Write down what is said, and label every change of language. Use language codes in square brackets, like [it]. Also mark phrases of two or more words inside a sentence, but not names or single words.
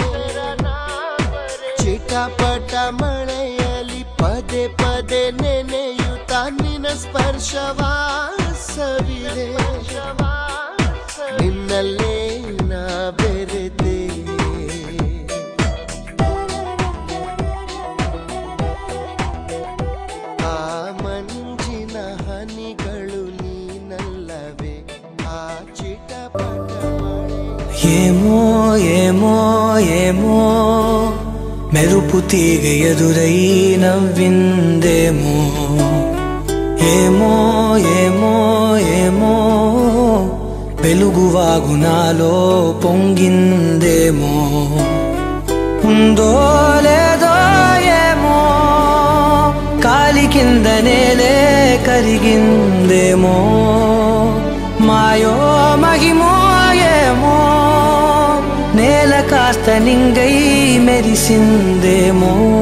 [kn] ಚಿಟಪಟ ಮಳೆಯಲಿ ಪದೇ ಪದೇ ನೆನೆಯುತ್ತ ನಿನ್ನ ಸ್ಪರ್ಶವಾಸವಿದೆ ನಿನ್ನಲ್ಲೇ ನಾ ಬೆರೆದೆ ಆ ಮಂಜಿನ ಹನಿಗಳು ನೀನಲ್ಲವೇ ಆ ಚಿಟಪಟ [te] ఏమో ఏమೋ ఏమో మెరుపు తీగ ఎదురై నవ్విందేమో ఏమో ఏమో ఏమో వెలుగు వాగునాలో పొంగిందేమో ఉందో లేదో ఏమో కాలి కింద నేలే కరిగిందేమో మాయో మహిమో ఏమో నేల కాస్త నింగై మెరిసిందేమో